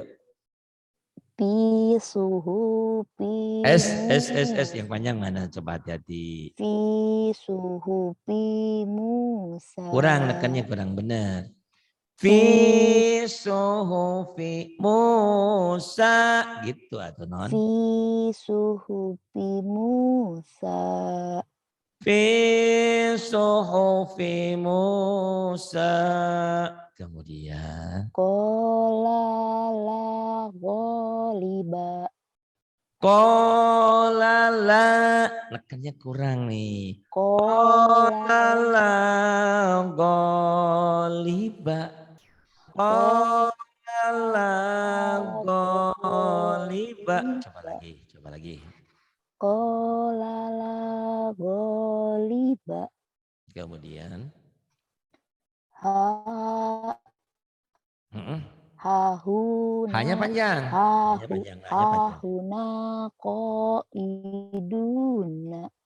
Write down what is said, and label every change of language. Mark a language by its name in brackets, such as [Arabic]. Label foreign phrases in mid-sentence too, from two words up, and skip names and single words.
[Arabic] في صحف [Indonesian] S yang panjang mana? Coba hati-hati. [Arabic] في صحف موسى. [Indonesian] Kurang nekannya kurang benar. [Arabic] في صحف موسى [Indonesian] gitu atau non? [Arabic] في صحف موسى. في صحف موسى. [Indonesian] Kemudian [Arabic] قال لا غالب. قال لا, [Indonesian] nekannya kurang nih. [Arabic] قال لا غالب. قال لا غالب. [Indonesian] Coba lagi. [Arabic] قال لا غالب. [Indonesian] Kemudian [Arabic] هاهنا. [Indonesian] hanya panjang. [Arabic] هاهنا قاعدون.